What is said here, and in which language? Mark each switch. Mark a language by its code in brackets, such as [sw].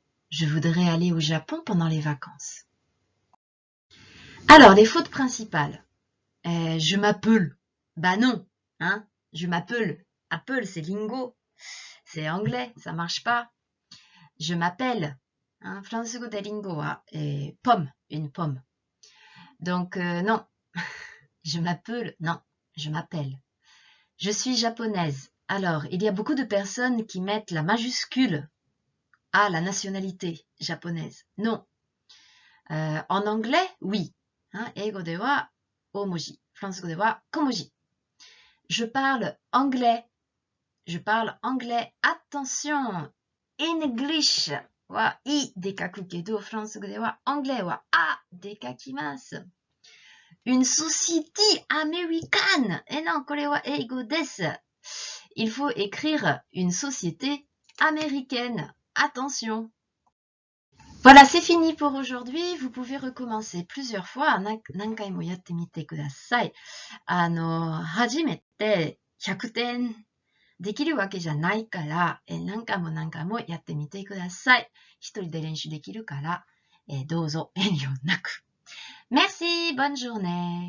[fr] Je voudrais aller au Japon pendant les vacances. Alors, les fautes principales. Je m'appelle. Bah non, hein. Je m'appelle. Apple, c'est lingo. C'est anglais, ça marche pas. Je m'appelle. [ja] Hein, フランス語でリンゴは、pomme, une pomme. [fr] Donc, non. Je m'appelle. Non, je m'appelle. Je suis japonaise. Alors, il y a beaucoup de personnes qui mettent la majuscule à la nationalité japonaise. Non. En anglais, oui. [ja] Hein, 英語では大文字。フランス語では小文字。 [fr] Je parle anglais. Je parle anglais. Attention! [ja] English はいで書くけど、フランス語ではanglaisはあで書きます。 [fr] Une société américaine. Et non, [ja] これは英語です。 [fr] Il faut écrire une société américaine. Attention! Voilà, c'est fini pour aujourd'hui. Vous pouvez recommencer plusieurs fois. [ja] 何回もやってみてください。初めて100点できるわけじゃないから、何回もやってみてください。一人で練習できるから、どうぞ遠慮なく。 [fr] Merci, bonne journée.